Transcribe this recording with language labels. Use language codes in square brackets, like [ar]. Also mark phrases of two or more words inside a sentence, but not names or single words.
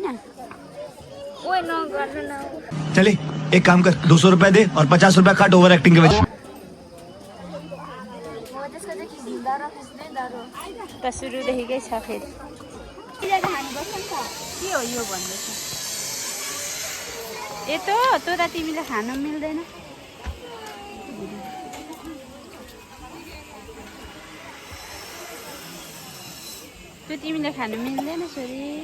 [ne] ओए नगर्नु न [hi] चले एक काम कर 200 रुपए दे और 50 रुपए काट [en] over acting [hi] के वजह [ne] म त्यसको चाहिँ खिच्दा र खिच्दैन र त सुरुदेखिकै छ फेरि के हो यो भन्दैछ ए त तिमीले खानु मिल्दैन त्यो तिमीले खानु मिल्दैन छोरी